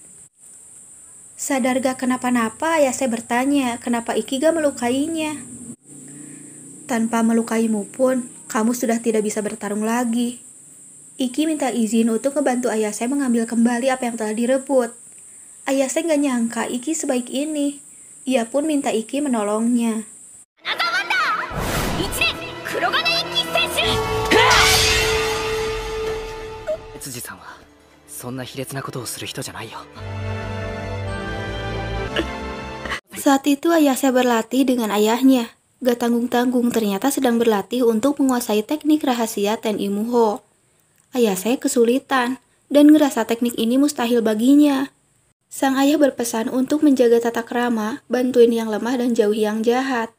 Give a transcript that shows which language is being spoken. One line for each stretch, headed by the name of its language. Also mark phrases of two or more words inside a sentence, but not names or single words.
Indonesian: Sadar gak kenapa-napa, Ayase bertanya kenapa Iki gak melukainya. Tanpa melukaimu pun, kamu sudah tidak bisa bertarung lagi. Iki minta izin untuk ngebantu Ayase mengambil kembali apa yang telah direbut. Ayase gak nyangka Iki sebaik ini. Ia pun minta Iki menolongnya.
Japanese: 辻さんはそんな卑劣なことをする人じゃないよ。
Indonesian: Saat itu Ayase berlatih dengan ayahnya. Gak tanggung-tanggung ternyata sedang berlatih untuk menguasai teknik rahasia Ten Imuho. Ayase kesulitan dan ngerasa teknik ini mustahil baginya. Sang ayah berpesan untuk menjaga tata krama, bantuin yang lemah dan jauhi yang jahat.